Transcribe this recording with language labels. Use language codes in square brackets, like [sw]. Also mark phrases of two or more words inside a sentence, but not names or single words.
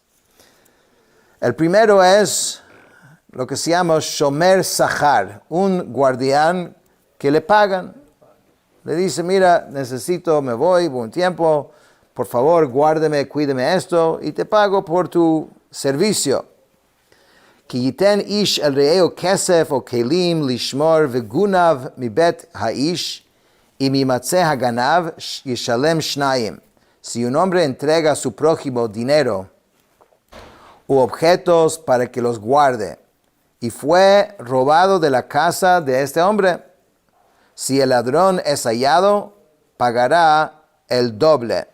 [es] El primero es lo que se llama [he] שומר שכר, [es] un guardián que le pagan. Le dice, mira, necesito, me voy un tiempo, por favor, guárdeme, cuídeme esto y te pago por tu servicio. [he] כי יתן איש אל רעהו כסף או כלים לשמור וגונב מבית האיש y ימצא הגנב ישלם שנים. [es] Si un hombre entrega a su prójimo dinero u objetos para que los guarde y fue robado de la casa de este hombre, si el ladrón es hallado, pagará el doble.